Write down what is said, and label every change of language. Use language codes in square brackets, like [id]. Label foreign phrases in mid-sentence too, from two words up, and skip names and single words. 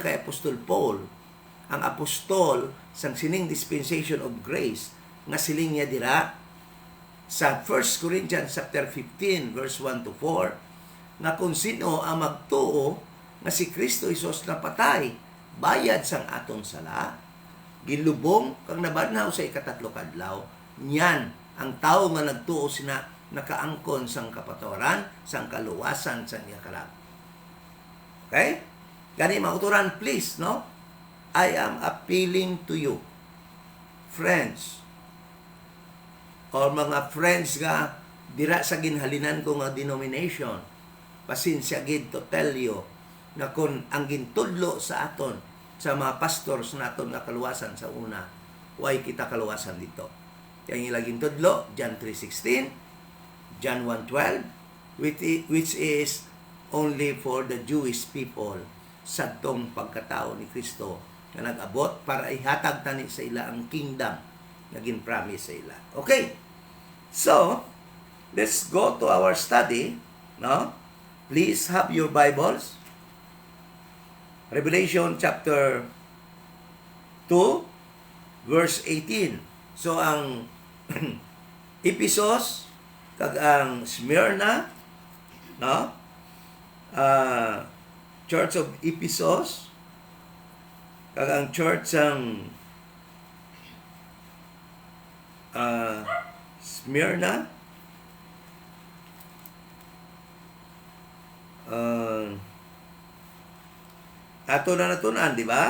[hil] kay Apostol Paul, ang apostol sang sining [en] dispensation of grace, [hil] nga siling niya dira sa 1 Corinthians chapter 15 verse 1 to 4, nga kung sino ang magtuo nga si Kristo Hesus napatay, bayad sang atong sala, ginlubong kang nabanhaw sa ikatatlo kadlaw, niyan ang tao nga nagtuo sina nakaangkon sang kapatawaran, sang kaluwasan sang iya kalab. Okay? Gani mauturan, [en] please, no? I am appealing to you, friends, or [hil] mga friends nga dira sa ginhalinan ko nga denomination, pasensya gid [en] to tell you [hil] na kung ang gintudlo sa aton sa mga pastors naton nga kaluwasan sa una, why kita kaluwasan dito? Yang ilaging tudlo, John 3:16, John 1:12, [en] which is only for the Jewish people [hil] sadtong pagkatao ni Kristo na nag-abot para ihatag tani sa ila ang kingdom naging promise sa ila. [en] Okay. So, let's go to our study, no? Please have your Bibles. Revelation chapter 2 verse 18. [hil] So ang Ephesus kag ang Smyrna, no? Church of Ephesus kag ang church ng Smyrna, ato na natunan, di ba?